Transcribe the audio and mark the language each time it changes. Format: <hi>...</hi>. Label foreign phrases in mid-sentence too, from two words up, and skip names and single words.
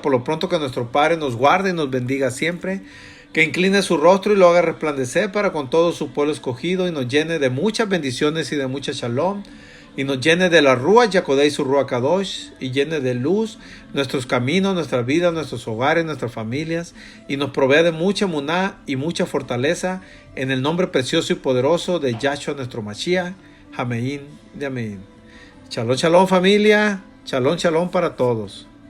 <es>Por lo pronto, que nuestro Padre nos guarde y nos bendiga siempre, que incline su rostro y lo haga resplandecer para con todo su pueblo escogido, y nos llene de muchas bendiciones y de mucha shalom, y nos llene de la</es> <he>רוח הקודש</he> <es>y su</es> <he>רוח קדוש,</he> <es>y llene de luz nuestros caminos, nuestras vidas, nuestros hogares, nuestras familias, y nos provea de mucha emuná y mucha fortaleza, en el nombre precioso y poderoso de Yahshua nuestro Mashiach. Amén de amén.</es> <he>שלום, שלום, familia. שלום, שלום</he> <es>para todos.</es>